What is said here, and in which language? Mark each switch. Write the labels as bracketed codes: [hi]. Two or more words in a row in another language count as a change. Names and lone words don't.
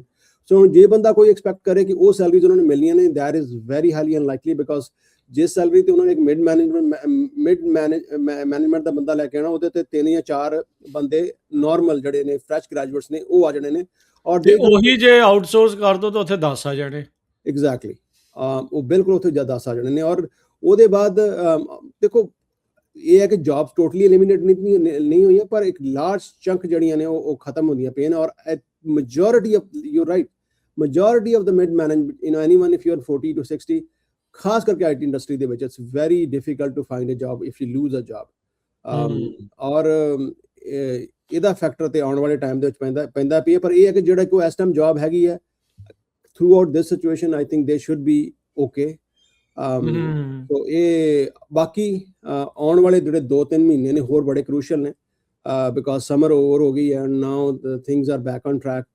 [pa] ਸੋ ਜੇ ਬੰਦਾ ਕੋਈ ਐਕਸਪੈਕਟ ਕਰੇ ਕਿ ਉਹ ਸੈਲਰੀਜ਼ ਉਹਨਾਂ ਨੂੰ ਮਿਲਣੀਆਂ ਨੇ, [en] that is very highly unlikely, [pa] ਬਿਕਾਜ਼ ਜਿਸ ਸੈਲਰੀ ਤੇ ਉਹਨਾਂ ਨੇ ਇੱਕ [en] mid management [pa] ਦਾ ਬੰਦਾ ਲੈ ਕੇ ਆਉਣਾ, ਉਹਦੇ ਤੇ 3 ਜਾਂ 4 ਬੰਦੇ ਨਾਰਮਲ ਜਿਹੜੇ ਨੇ [en] fresh graduates [pa] ਨੇ ਉਹ ਆ ਜਾਣੇ ਨੇ, ਔਰ ਉਹੀ ਜੇ ਆਊਟਸੋਰਸ ਕਰ ਦੋ ਤਾਂ ਉੱਥੇ 10 ਆ ਜਾਣੇ। ਐਗਜ਼ੈਕਟਲੀ, ਉਹ ਬਿਲਕੁਲ ਉੱਥੇ 10 ਆ ਜਾਣੇ ਨੇ। ਔਰ ਉਹਦੇ ਬਾਅਦ ਦੇਖੋ ਇਹ ਹੈ ਕਿ ਜੌਬਸ [en] totally eliminate [pa] ਨਹੀਂ ਹੋਈਆਂ, ਪਰ ਇੱਕ [en] large chunk [pa] ਜਿਹੜੀਆਂ ਨੇ ਉਹ ਖਤਮ ਹੁੰਦੀਆਂ ਪਈਆਂ ਨੇ। [en] ਔਰ majority of, you're right, majority of the mid management, anyone if you're 40 to 60, [pa] ਖਾਸ ਕਰਕੇ ਆਈਟੀ ਇੰਡਸਟਰੀ ਦੇ ਵਿੱਚ [en] it's very difficult to find a job if you lose a job। [pa] ਔਰ ਇਹਦਾ ਫੈਕਟਰ ਤੇ ਆਉਣ ਵਾਲੇ ਟਾਈਮ ਦੇ ਵਿੱਚ ਪੈਂਦਾ ਪਈ ਹੈ। ਪਰ ਇਹ ਹੈ ਕਿ ਜਿਹੜਾ ਕੋਈ ਇਸ ਟਾਈਮ ਜੌਬ ਹੈਗੀ ਹੈ [en] throughout this situation, I think they should be okay. [pa] ਸੋ ਇਹ ਬਾਕੀ ਆਉਣ ਵਾਲੇ ਜਿਹੜੇ 2-3 ਮਹੀਨੇ ਨੇ ਹੋਰ ਬੜੇ ਕ੍ਰੂਸ਼ੀਅਲ ਨੇ, ਬਿਕਾਜ਼ [en] summer over [pa] ਹੋ ਗਈ [en] and now things are back on track.